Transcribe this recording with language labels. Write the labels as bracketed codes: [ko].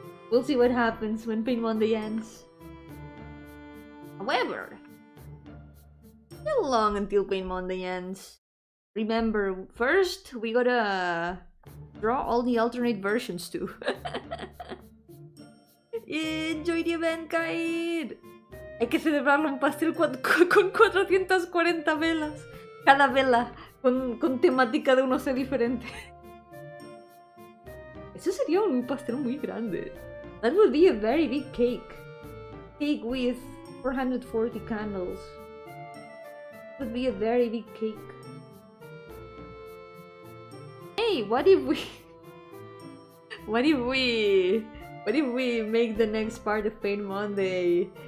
[en] We'll see what happens when Pain Monday ends. However, still long until Pain Monday ends. Remember, first we gotta draw all the alternate versions too. Enjoy the event, Kaid! [es] Hay que celebrarlo en pastel con 440 velas. Cada vela con temática de un oso diferente. Eso sería un pastel muy grande. [en] That would be a very big cake. Cake with 440 candles. Would be a very big cake. Hey, what if we make the next part of Pain Monday?